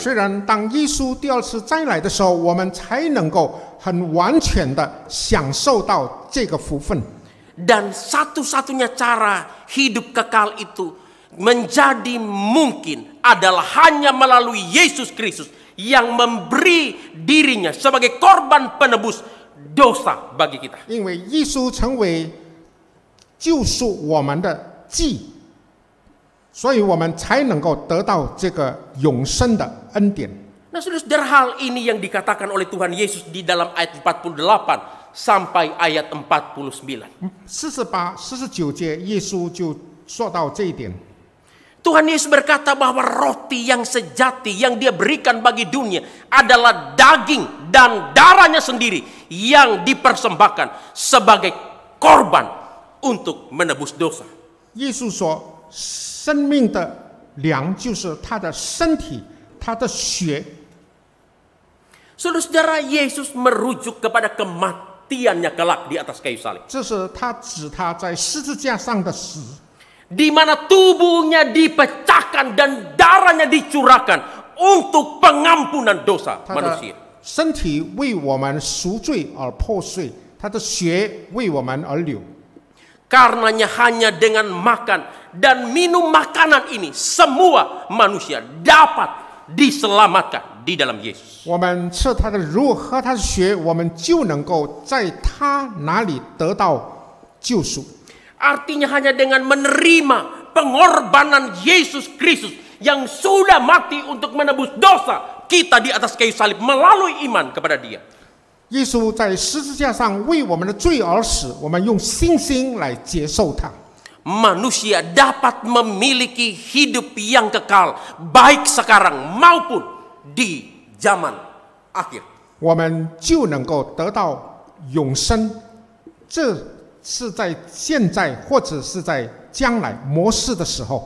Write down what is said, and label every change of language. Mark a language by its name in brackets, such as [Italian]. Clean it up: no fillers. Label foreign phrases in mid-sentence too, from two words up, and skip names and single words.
[Chinese] 虽然当耶稣第二次再来的时候，我们才能够很完全的享受到这个福分。 [Indonesian] Dan satu-satunya cara hidup kekal itu menjadi mungkin adalah hanya melalui Yesus Kristus yang memberi dirinya sebagai korban penebus dosa bagi kita. [Chinese] 因为耶稣成为救赎我们的祭，所以我们才能够得到这个永生的恩典。 [Indonesian] Nah, saudara, hal ini yang dikatakan oleh Tuhan Yesus di dalam ayat 48 sampai ayat 49. [Chinese] 48、49 节，耶稣就说到这一点。 [Indonesian] Tuhan Yesus berkata bahwa roti yang sejati yang dia berikan bagi dunia adalah daging dan darahnya sendiri yang dipersembahkan sebagai korban untuk menebus dosa. [Chinese] 耶稣说，生命的粮就是他的身体，他的血。 [Indonesian] Saudara, Yesus merujuk kepada kematiannya kelak di atas kayu salib. [Chinese] 这是他指他在十字架上的死， [Indonesian] Di mana tubuhnya dipecahkan dan darahnya dicurahkan untuk pengampunan dosa [Chinese] 他的 [Indonesian] manusia. [Chinese] 身体为我们赎罪而破碎，他的血为我们而流。 [Indonesian] Karenanya hanya dengan makan dan minum makanan ini semua manusia dapat diselamatkan di dalam Yesus. [Chinese] 我们吃他的肉，喝他的血，我们就能够在他那里得到救赎。 [Indonesian] Artinya hanya dengan menerima pengorbanan Yesus Kristus yang sudah mati untuk menebus dosa kita di atas kayu salib melalui iman kepada Dia. [Chinese] 耶稣在十字架上为我们的罪而死，我们用信心来接受他。 [Indonesian] Manusia dapat memiliki hidup yang kekal baik sekarang maupun di zaman akhir. [Chinese] 我们就能够得到永生，这是在现在或者是在将来末世的时候。